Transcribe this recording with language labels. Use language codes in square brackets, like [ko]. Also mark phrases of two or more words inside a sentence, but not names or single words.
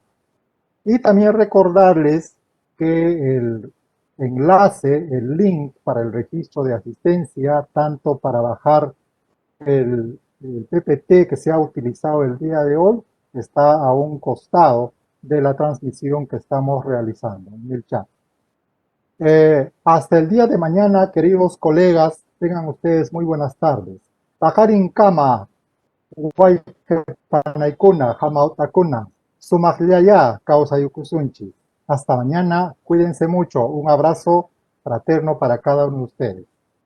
[es] Y también recordarles que el enlace, el link para el registro de asistencia, tanto para bajar el PPT que se ha utilizado el día de hoy, está a un costado de la transmisión que estamos realizando en el chat. Hasta el día de mañana, queridos colegas, tengan ustedes muy buenas tardes. [qu] Tajarin kama, panaikuna, jamautakuna, sumagliaya, causa yukusunchi. [es] Hasta mañana, cuídense mucho. Un abrazo fraterno para cada uno de ustedes.